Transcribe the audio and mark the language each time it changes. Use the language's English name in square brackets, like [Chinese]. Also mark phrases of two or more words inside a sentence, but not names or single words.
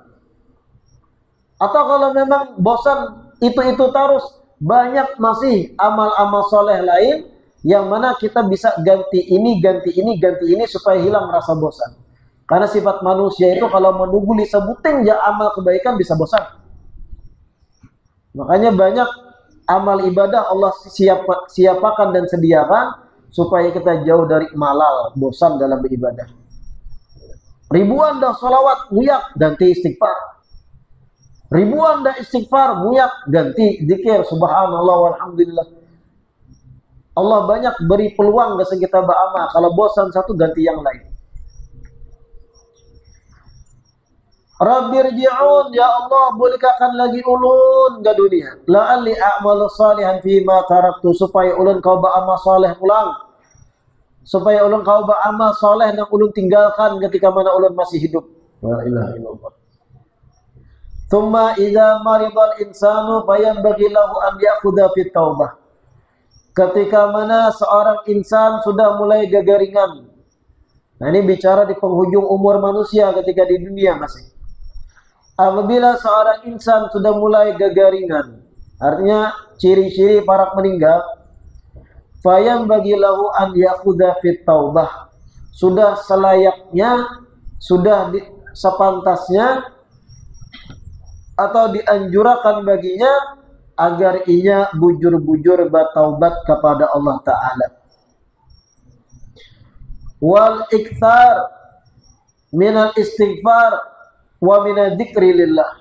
[Indonesian] Atau kalau memang bosan itu terus, banyak masih amal-amal soleh lain yang mana kita bisa ganti ini supaya hilang rasa bosan. Karena sifat manusia itu kalau menunggu disebutin ya amal kebaikan bisa bosan. Makanya banyak amal ibadah Allah siapakan dan sediakan supaya kita jauh dari malal, bosan dalam beribadah. [Banjar] Ribuan dah salawat muyak ganti istighfar. Ribuan dah istighfar muyak ganti zikir [Arabic] سبحان الله والحمد لله. [Indonesian] Allah banyak beri peluang ke kita beramal. Kalau bosan satu ganti yang lain. [Arabic] رب ارجعون يا الله [Indonesian] bolehkan lagi ulun ke dunia. [Arabic] لعلي أعمل صالحا فيما تركت, [Banjar] supaya ulun kau beramal saleh ulang. Supaya ulun kau beramal saleh yang ulun tinggalkan ketika mana ulun masih hidup. [Arabic] لا إله إلا الله. ثم إذا مرض الإنسان فينبغي له أن يأخذ في التوبة. [Banjar] Ketika mana seorang insan sudah mulai gagaringan. [Indonesian] Nah ini bicara di penghujung umur manusia ketika di dunia masih. [Banjar] Apabila seorang insan sudah mulai gagaringan, artinya ciri-ciri para meninggal, [Arabic] فينبغي له أن يأخذ في التوبة, [Banjar] sudah selayaknya, sudah sepantasnya atau dianjurkan baginya agar ia bujur-bujur bertaubat kepada Allah Ta'ala. [Arabic] والإكثار من الاستغفار ومن الذكر لله.